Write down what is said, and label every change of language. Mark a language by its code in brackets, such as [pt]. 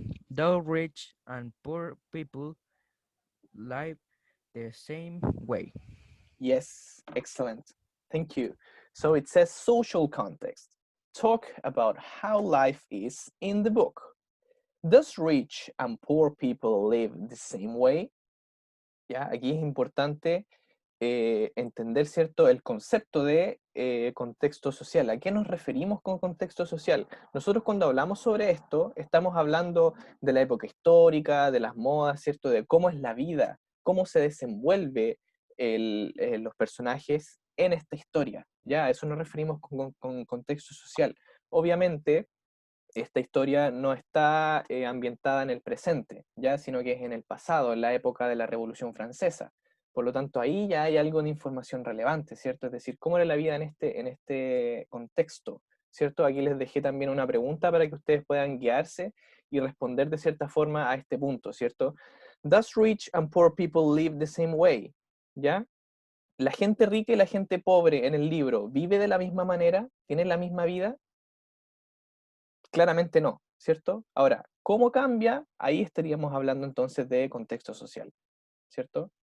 [en] Though rich and poor people live the same way. Yes, excellent. Thank you. So it says social context. Talk about how life is in the book. Does rich and poor people live the same way? [es] Ya, aquí es importante entender, ¿cierto?, el concepto de contexto social. ¿A qué nos referimos con contexto social? Nosotros cuando hablamos sobre esto, estamos hablando de la época histórica, de las modas, ¿cierto?, de cómo es la vida, cómo se desenvuelve los personajes en esta historia. ¿Ya? A eso nos referimos con contexto social. Obviamente, esta historia no está ambientada en el presente, ¿ya? Sino que es en el pasado, en la época de la Revolución Francesa. Por lo tanto, ahí ya hay algo de información relevante, ¿cierto? Es decir, ¿cómo era la vida en este contexto? ¿Cierto? Aquí les dejé también una pregunta para que ustedes puedan guiarse y responder de cierta forma a este punto, ¿cierto? [en] Does rich and poor people live the same way? [es] ¿Ya? ¿La gente rica y la gente pobre en el libro vive de la misma manera? ¿Tienen la misma vida? Claramente no, ¿cierto? Ahora, ¿cómo cambia? Ahí estaríamos hablando entonces de contexto social, ¿cierto?